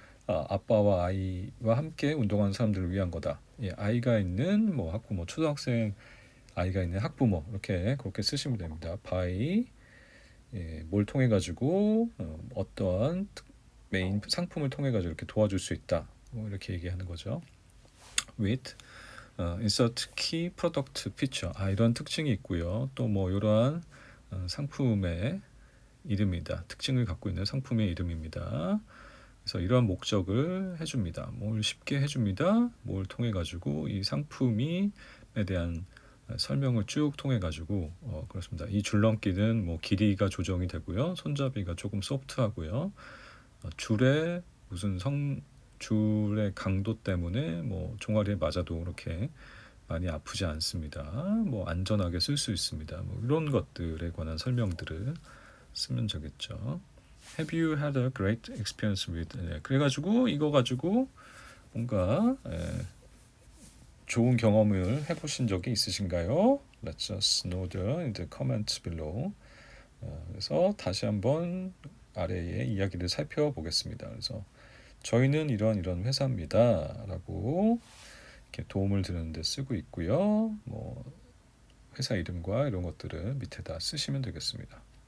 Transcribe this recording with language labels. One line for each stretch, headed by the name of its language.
Korean: 아빠와 아이와 함께 운동하는 사람들을 위한 거다. 예, 아이가 있는 뭐 학부모, 초등학생 아이가 있는 학부모, 이렇게 그렇게 쓰시면 됩니다. by 뭘 통해 가지고 어떠한 메인 상품을 통해 가지고 이렇게 도와줄 수 있다. 뭐 이렇게 얘기하는 거죠.
English: with insert key product feature.
Korean: 이런 특징이 있고요. 또 뭐 이러한 상품의 이름이다. 특징을 갖고 있는 상품의 이름입니다. 그래서 이러한 목적을 해줍니다. 뭘 쉽게 해줍니다. 뭘 통해 가지고 이 상품에 대한 설명을 쭉 통해 가지고 그렇습니다. 이 줄넘기는 뭐 길이가 조정이 되고요. 손잡이가 조금 소프트하고요. 줄의 무슨 줄의 강도 때문에 뭐 종아리에 맞아도 그렇게 많이 아프지 않습니다. 뭐 안전하게 쓸 수 있습니다. 뭐 이런 것들에 관한 설명들을 쓰면 되겠죠.
English: Have you had a great experience with?
Korean: 그래가지고 이거 가지고 뭔가 좋은 경험을 해보신 적이 있으신가요?
English: Let's just know in the comments below.
Korean: 그래서 다시 한번 아래의 이야기를 살펴보겠습니다. 그래서 저희는 이런 회사입니다라고 이렇게 도움을 드리는 데 쓰고 있고요. 뭐 회사 이름과 이런 것들을 밑에다 쓰시면 되겠습니다.